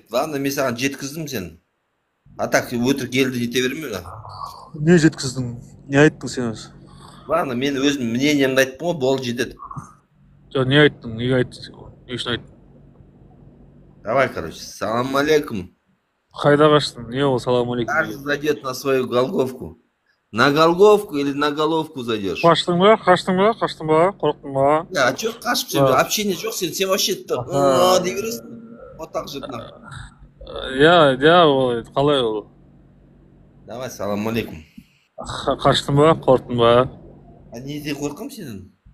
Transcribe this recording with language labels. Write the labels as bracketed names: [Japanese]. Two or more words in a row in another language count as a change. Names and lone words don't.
[Kazakh] Ладно, мен саған жеткіздім сен. [Russian] А так [Kazakh] өтірік елді ете берме. Не жеткіздің? Не айттың сен өзі? Ладно, мен өзім мнениемді айттым ғой, болды жетеді. Не айттың? Неге айттың? Не үшін айттың? [Russian] Давай, короче, [Arabic] سلام عليكم. [Kazakh] Қайда қаштың? Не ол [Arabic] سلام عليكم? [Russian] Каждый зайдет на свою Голговку. На Голговку или на головку зайдешь? [Kazakh] Қаштың ба? Қорқтың ба? [Russian] А что [Kazakh] қашып сен? Общение жоқ сен вообще дей бересің. [Russian] Вот так же. [Kazakh] Қалай ол? [Russian] Давай, [Arabic] سلام عليكم. [Kazakh] Қаштың ба? Қорқтың ба? А неде қорқам сенен?